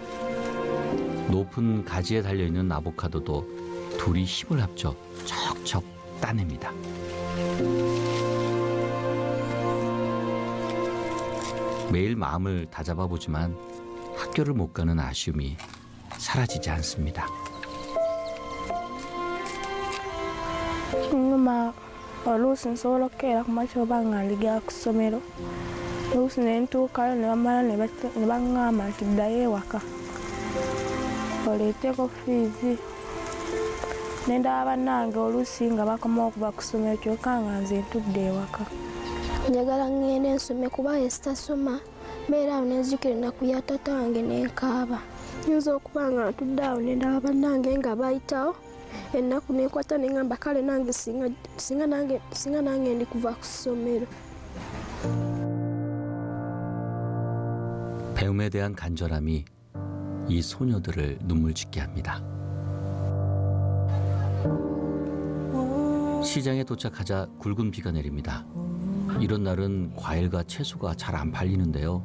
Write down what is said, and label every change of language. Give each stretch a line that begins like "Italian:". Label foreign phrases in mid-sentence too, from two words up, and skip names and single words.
Korean: 높은 가지에 달려있는 아보카도도 둘이 힘을 합쳐 척척 따냅니다. 매일 마음을 다잡아 보지만 학교를 못 가는 아쉬움이 사라지지 않습니다.
Ganda: nyuma oluusi nsobola okukeera ku makya oba nga ndigera ku ssomero oluusi ne ntuukayo ne bamala ne baŋŋamba nti ddayo ewaka oleeteko fiizi ne ndaba bannange oluusi nga bakomawo okuva ku ssomero kyokka nga nze ntudde ewaka. njagala ŋŋende nsome kuba esitasoma mbeera awo nenzijukira ennaku ya taata wange nenkaaba nyinza okuba nga ntudde awo ne ndaba bannange nga bayitawo ennaku nenkwata neŋŋamba kale nange singa nange ndi kuva ku ssomero.
Korean: 배움에 대한 간절함이 이 소녀들을 눈물 짓게 합니다. 시장에 도착하자 굵은 비가 내립니다. 이런 날은 과일과 채소가 잘 안 팔리는데요.